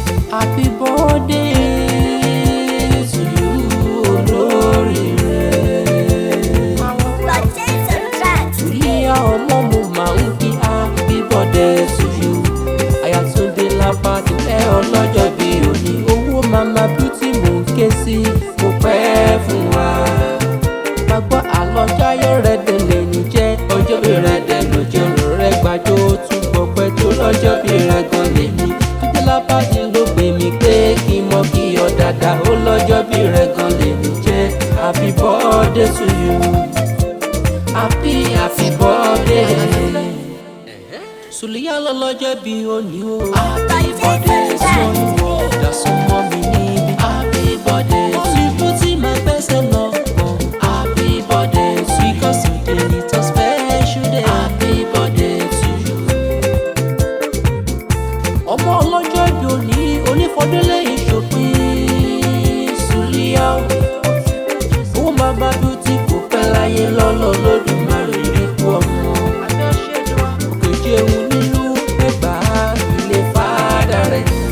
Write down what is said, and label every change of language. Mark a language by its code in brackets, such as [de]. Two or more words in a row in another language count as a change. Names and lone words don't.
[en] Happy birthday to you, [yo] olóríire. Suliya ọmọ mo máa ń kí [en] happy birthday to you. [yo] Aya Túndé Lápá ti fẹ́ ọlọ́jọ́ bí òní. Owó Mama Beauty mò ń ké sí, kò pẹ́ fún wa. Má gbọ́ àlọ́ Jáyọ̀ rẹ̀ délé ní jẹ́. Ọjọ́ bí rẹ̀ dé ló jẹ́ ọ̀rọ̀ rẹ̀ gbàjọ́ tún bọ̀ pẹ́ tó lọ́jọ́ bí rẹ̀ gan lè ní. Túndé Lápá ti ló pè mí pé kí n mọ kí ọ dáadáa. Ó lọ́jọ́ bí rẹ̀ gan lè ní jẹ́. [en] Happy birthday to you. Happy, happy birthday. [yo] Suliya lọ lọ́jọ́ bí òní o. [en] Happy birthday to you. [yo] Dá súnmọ́ mi níbí. [en] Happy birthday to you. [yo] Tí máa gbẹ́sẹ̀ lọ. [en] Happy birthday to you. Because today is a special day. Happy birthday to you. [yo] Ọmọ ọlọ́jọ́ bí òní, onífọdúnlé ìṣòpin. Suliya o. Owó Mama Beauty kò pẹ́ láyé lọ́lọ́ Olódùmarè ní kú ọmọ. Òkè jẹun nílùú Ẹ̀gbá, ilé fàdà rẹ̀.